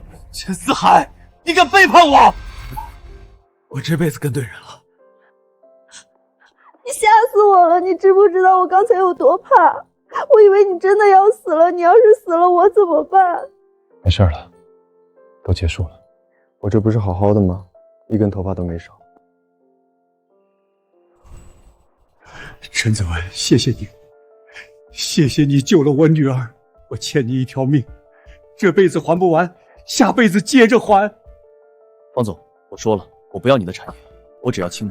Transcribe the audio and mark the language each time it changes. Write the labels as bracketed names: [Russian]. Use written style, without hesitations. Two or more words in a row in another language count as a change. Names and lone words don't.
[Chinese] 陳思海，你敢背叛我？我這輩子跟對人了。你嚇死我了！你知不知道我剛才有多怕？我以為你真的要死了，你要是死了，我怎麼辦？沒事了，都結束了。我這不是好好的嗎？一根頭髮都沒少。陳子文，謝謝你，謝謝你救了我女兒，我欠你一條命，這輩子還不完，下輩子接着還。方總，我說了，我不要你的產業，我只要清白。